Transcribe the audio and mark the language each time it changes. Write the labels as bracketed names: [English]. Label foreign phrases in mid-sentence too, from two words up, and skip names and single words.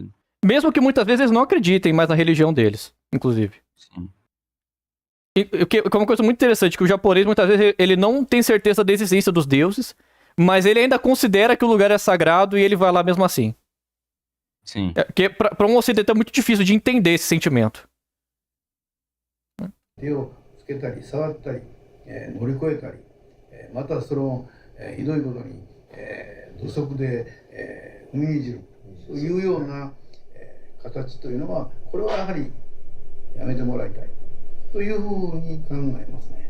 [Portuguese] Mesmo que muitas vezes eles não acreditem mais na religião deles, inclusive. Sim. E é uma coisa muito interessante, que o japonês muitas vezes ele não tem certeza da existência dos deuses, mas ele ainda considera que o lugar é sagrado e ele vai lá mesmo assim. Sim. Porque pra um ocidental é muito difícil de entender esse sentimento. [Japanese] 手をつけたり触ったり、乗り越えたり、またその、ひどいことに、土足で、踏みにじるというような、形というのはこれはやはりやめてもらいたいというふうに考えますね。